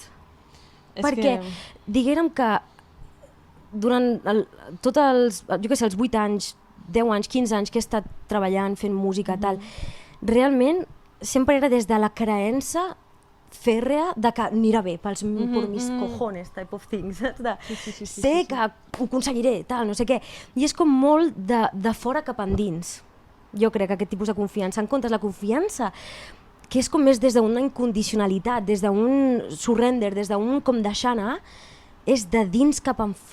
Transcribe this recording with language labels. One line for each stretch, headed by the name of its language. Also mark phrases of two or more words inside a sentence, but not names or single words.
Catalan: Perquè diguérem que durant tots els, jo què sé, els 8 anys, 10 anys, 15 anys que he estat treballant, fent música, tal, realment sempre era des de la creença fèrrea de que anirà bé per
Spanish: mis cojones
English: type of things,
Catalan: saps? Sé que ho aconseguiré, tal, no sé què. I és com molt de fora cap endins, jo crec, aquest tipus de confiança. En comptes, la confiança que és com més des d'una incondicionalitat, des d'un surrender, des d'un com deixar anar, és de dins cap en fora, saps?